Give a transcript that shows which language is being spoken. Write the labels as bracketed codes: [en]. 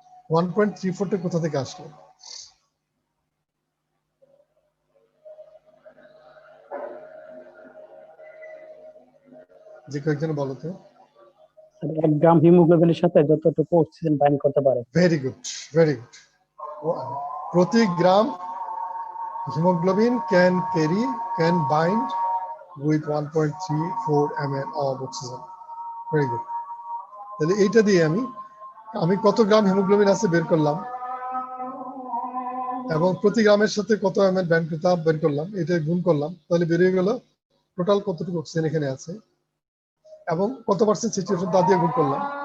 [bn] 1.34টা কোথা থেকে আসলো? যে কয়েকজন বলো তো। 1 গ্রাম হিমোগ্লোবিনের সাথে যতটুকু অক্সিজেন বাইন্ড করতে পারে। [en] Very good, very good. [bn] প্রতি গ্রাম [en] hemoglobin can bind with 1.34 ml of oxygen. Very good. [bn] তাহলে এইটা দিয়ে আমি কত গ্রাম হিমোগ্লোবিন আছে বের করলাম, এবং প্রতি গ্রামের সাথে কত ml ব্যান্ড করতে বের করলাম, এটা গুণ করলাম, তাহলে বেরিয়ে গেল টোটাল কতটুকু অক্সিজেন এখানে আছে এবং কত পার্সেন্ট সিচুয়েশন তা দিয়ে গুণ করলাম।